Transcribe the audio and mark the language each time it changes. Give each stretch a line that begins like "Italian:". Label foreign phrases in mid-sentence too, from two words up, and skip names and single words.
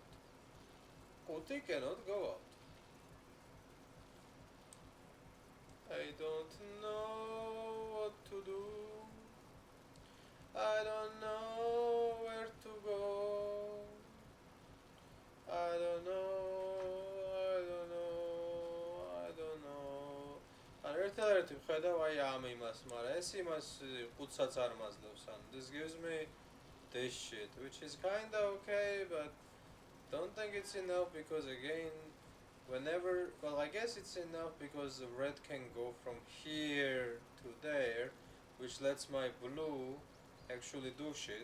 English: Quti cannot go out. I don't know what to do. I don't know where to go. I don't know.
Georgian: ერთადერთი ვხედავ აი ამ იმას, მაგრამ ეს იმას ყუთსაც არ მაძლევს.
English: This gives me this shit, which is kinda okay, but don't think it's enough because again, whenever, well, I guess it's enough because the red can go from here to there, which lets my blue actually do shit.